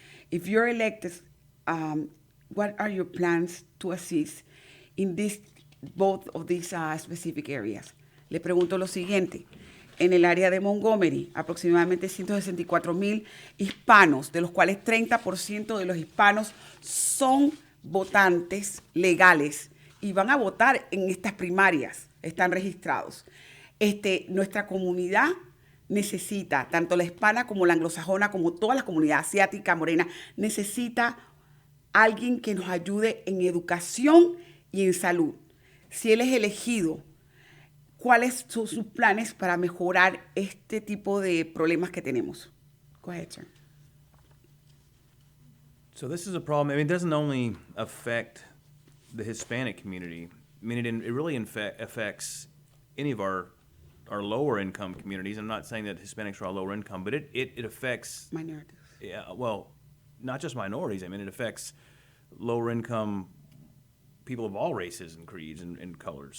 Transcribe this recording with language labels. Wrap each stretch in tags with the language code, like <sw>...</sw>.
<en>If you're elected, what are your plans to assist in both of these specific areas?</en> <es>Le pregunto lo siguiente. En el área de Montgomery, aproximadamente 164,000 hispanos, de los cuales 30% de los hispanos son votantes legales y van a votar en estas primarias, están registrados. Nuestra comunidad necesita, tanto la hispana como la anglosajona, como toda la comunidad asiática, morena, necesita alguien que nos ayude en educación y en salud. Si él es elegido, ¿cuáles son sus planes para mejorar este tipo de problemas que tenemos?</es> <en>Go ahead, sir. So this is a problem. I mean, it doesn't only affect the Hispanic community. I mean, it really affects any of our lower income communities. I'm not saying that Hispanics are all lower income, but it affects Minorities. Yeah, well, not just minorities. I mean, it affects lower income people of all races and creeds and colors.</en>